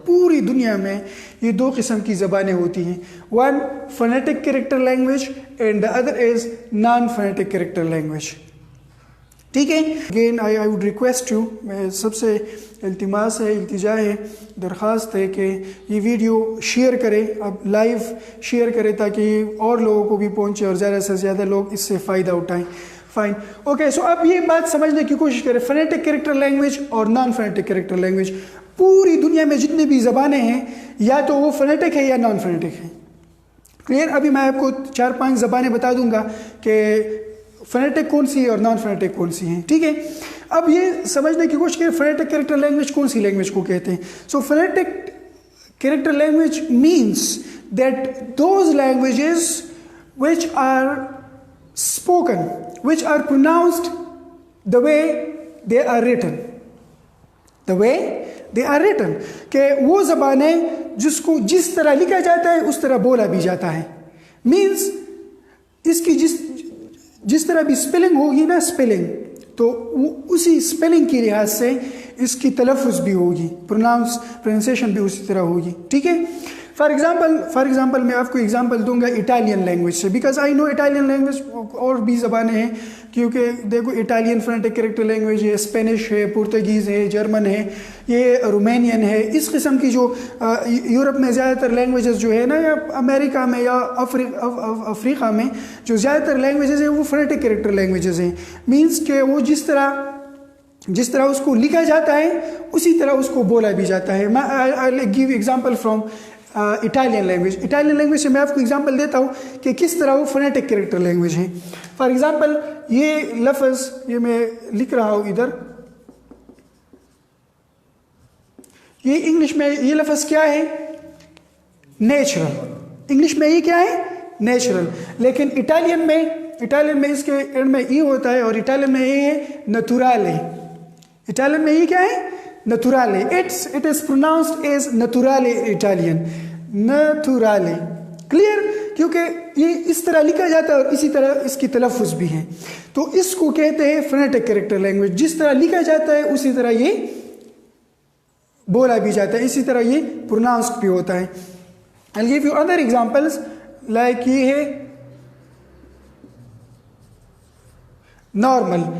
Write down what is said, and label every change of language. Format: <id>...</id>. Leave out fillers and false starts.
<ur>پوری دنیا میں یہ دو قسم کی زبانیں ہوتی ہیں.</ur> <en>One phonetic character language and the other is non-phonetic character language.</en> <ur>ٹھیک ہے,</ur> <en>again I would request you,</en> <ur>میں سب سے التماس ہے, التجا ہے, درخواست ہے کہ یہ ویڈیو شیئر کرے, اب لائیو شیئر کرے تاکہ اور لوگوں کو بھی پہنچے اور زیادہ سے زیادہ لوگ اس سے فائدہ اٹھائیں. فائن, اوکے, سو اب یہ بات سمجھنے کی کوشش کریں, فونیٹک کریکٹر لینگویج اور نان فونیٹک کریکٹر لینگویج. پوری دنیا میں جتنی بھی زبانیں ہیں یا تو وہ فونیٹک ہے یا نان فونیٹک ہے. کلیئر, ابھی میں آپ کو 4-5 زبانیں بتا دوں گا کہ فونیٹک کون سی ہے اور نان فونیٹک کون سی ہیں. ٹھیک ہے, اب یہ سمجھنے کی کوشش کریں فونیٹک کریکٹر لینگویج کون سی لینگویج کو کہتے ہیں.</ur> <en>So phonetic character language means that those languages which are spoken, which are pronounced the way they are written. The way they are written.</en> <ur>کہ وہ زبانیں جس کو جس طرح لکھا جاتا ہے اس طرح بولا بھی جاتا ہے. مینس اس کی جس طرح بھی اسپیلنگ ہوگی نا, اسپیلنگ, تو اسی اسپیلنگ کی لحاظ سے اس کی تلفظ بھی ہوگی, پروننسیشن بھی اسی طرح ہوگی. ٹھیک ہے, فار ایگزامپل میں آپ کو ایگزامپل دوں گا اٹالین لینگویج سے,</ur> <en>because I know Italian language</en> <ur>اور بھی زبانیں ہیں, کیونکہ دیکھو اٹالین فونیٹک کریکٹر لینگویج ہے, اسپینش ہے, پرتگیز ہے, جرمن ہے, یہ رومینین ہے. اس قسم کی جو یورپ میں زیادہ تر لینگویجز جو ہے نا, یا امریکہ میں یا افریقہ میں جو زیادہ تر لینگویجز ہیں وہ فونیٹک کریکٹر لینگویجز ہیں. مینس کہ وہ جس طرح اس کو لکھا جاتا ہے اسی طرح اس کو بولا بھی جاتا ہے.</ur> <en>I give example from Italian language.</en> <ur>Italian language سے میں آپ کو ایگزامپل دیتا ہوں کہ کس طرح وہ فونیٹک کریکٹر لینگویج ہے. فار ایگزامپل یہ لفظ, یہ میں لکھ رہا ہوں ادھر, یہ انگلش میں یہ لفظ کیا ہے, نیچرل. انگلش میں یہ کیا ہے, نیچرل. لیکن اٹالین میں اس کے اینڈ میں ای ہوتا ہے, اور اٹالین میں یہ ہے نتورالے. اٹالین میں یہ کیا ہے, نتورالے.</ur> <en>it is pronounced as</en> <ur>نتورالے Italian, نتورالے. Clear, کیونکہ یہ اس طرح لکھا جاتا ہے اور اسی طرح اس کی تلفظ بھی ہے. تو اس کو کہتے ہیں فونیٹک کریکٹر لینگویج. جس طرح لکھا جاتا ہے اسی طرح یہ بولا بھی جاتا ہے, اسی طرح یہ پروناؤنسڈ بھی ہوتا ہے.</ur> <en>I'll give you other examples, like</en> <ur>یہ ہے</ur> <en>Normal.</en>